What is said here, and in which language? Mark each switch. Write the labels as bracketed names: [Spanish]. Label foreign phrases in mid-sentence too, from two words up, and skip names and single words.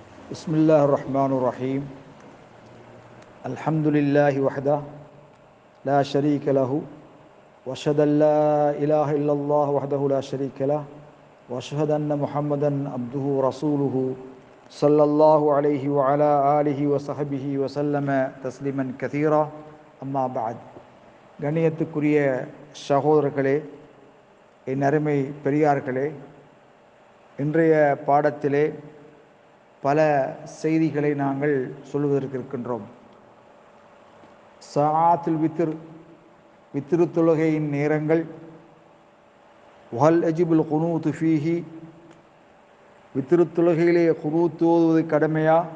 [Arabic] بسم الله الرحمن الرحيم الحمد لله وحده لا شريك له واشهد ان لا اله الا الله وحده لا شريك له واشهد ان محمدا عبده ورسوله صلى الله عليه وعلى آله وصحبه وسلم تسليما كثيرا أما بعد. [Tamil] கண்ணியத்துக்குரிய சகோதரர்களே, என் அருமை பெரியார்களே, இன்றைய பாடத்திலே பல செய்திகளை நாங்கள் சொல்வதற்கு இருக்கின்றோம். [Arabic] ساعات الوتر [Tamil] தொழுகையின் நேரங்கள், [Arabic] وهل يجب القنوت فيه, [Tamil] வித்ரு தொழுகையிலே குனூத் ஓதுவது கடமையா,